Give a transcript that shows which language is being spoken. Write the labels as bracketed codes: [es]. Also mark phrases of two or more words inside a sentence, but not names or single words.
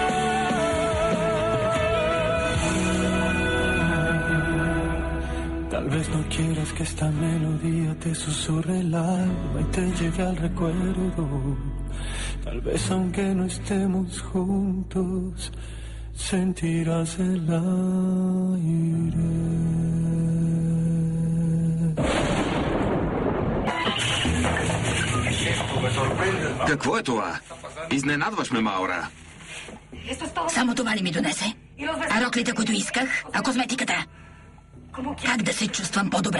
[es] Tal vez no quieras que esta melodía te susurre el alma y te lleve al recuerdo. Tal vez aunque no estemos juntos, sentirás el aire. [bg] Какво е това? Изненадваш ме, Маура. Само това ли ми донесе? А роклите, които исках? А козметиката? Как да се чувствам по-добре?